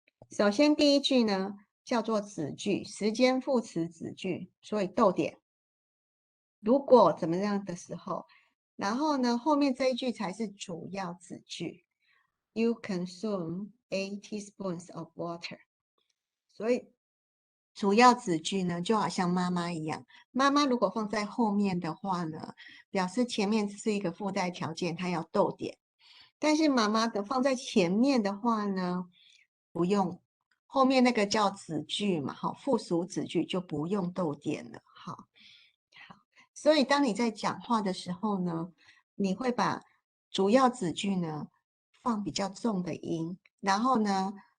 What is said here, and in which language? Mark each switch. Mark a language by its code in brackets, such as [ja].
[zh] 首先第一句呢叫做子句，时间副词子句，所以逗点。如果怎么样的时候，然后呢后面这一句才是主要子句。 [en] You consume 8 teaspoons of water. [zh] 所以主要子句呢就好像妈妈一样，妈妈如果放在后面的话呢，表示前面是一个附带条件，它要逗点。但是妈妈的放在前面的话呢，不用，后面那个叫子句嘛，好，附属子句就不用逗点了，好，所以当你在讲话的时候呢，你会把主要子句呢放比较重的音，然后呢，